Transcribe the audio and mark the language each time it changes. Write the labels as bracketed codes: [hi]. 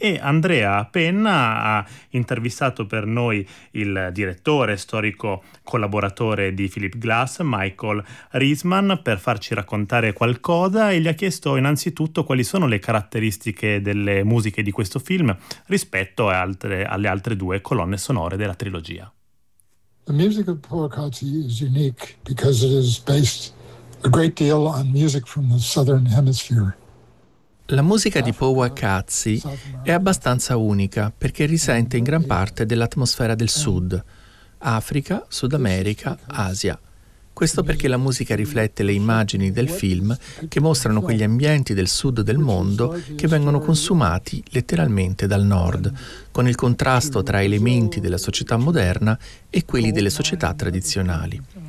[it] E Andrea Penna ha intervistato per noi il direttore, storico collaboratore di Philip Glass, Michael Riesman, per farci raccontare qualcosa, e gli ha chiesto innanzitutto quali sono le caratteristiche delle musiche di questo film rispetto alle altre due colonne sonore della trilogia. [en] The music of Powakazi is unique because it is based a great deal on music from the southern hemisphere. [it] La musica di Powakazi è abbastanza unica perché risente in gran parte dell'atmosfera del sud, Africa, Sud America, Asia. Questo perché la musica riflette le immagini del film che mostrano quegli ambienti del sud del mondo che vengono consumati letteralmente dal nord, con il contrasto tra elementi della società moderna e quelli delle società tradizionali.